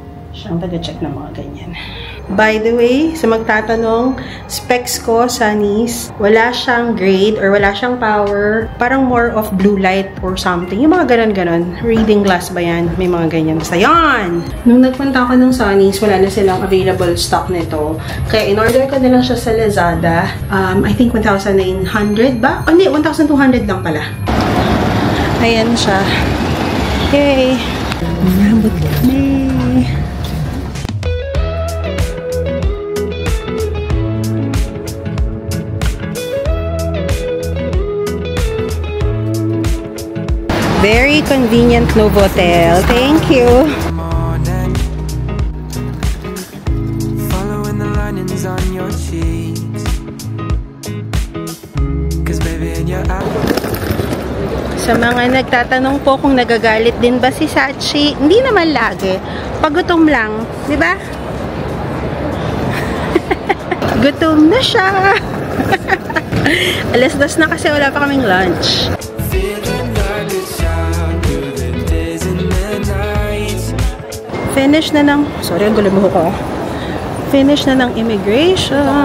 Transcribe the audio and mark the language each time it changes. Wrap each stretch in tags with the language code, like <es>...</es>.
<tl>Siya ang taga-check ng mga ganyan.</tl> <en>By the way,</en> <tl>sa magtatanong, specs ko sa Nice, wala siyang grade or wala siyang power. Parang</tl> <en>more of blue light or something.</en> <tl>Yung mga ganon-ganon. Reading glass ba yan? May mga ganyan. Basta yan! Nung nagpunta ako ng Sonny's, wala na silang available stock nito. Kaya in-order ko na lang siya sa Lazada.</tl> <en>I think</en> <tl>1,900 ba? Oh, hindi, 1,200 lang pala. Ayan siya. Yay! Marambot kami!</tl> <en>Very convenient Novotel. Thank you. Following the linings on your cheeks. 'Cause baby in your eyes.</en> <tl>Sa mga nagtatanong po kung nagagalit din ba si Sachi, hindi naman lagi. Pagutom lang, di ba? Gutom na siya. Alas 2 na kasi wala pa kaming lunch. Finish na ng, sorry, ang gulo mo ko. Finish na ng immigration.</tl>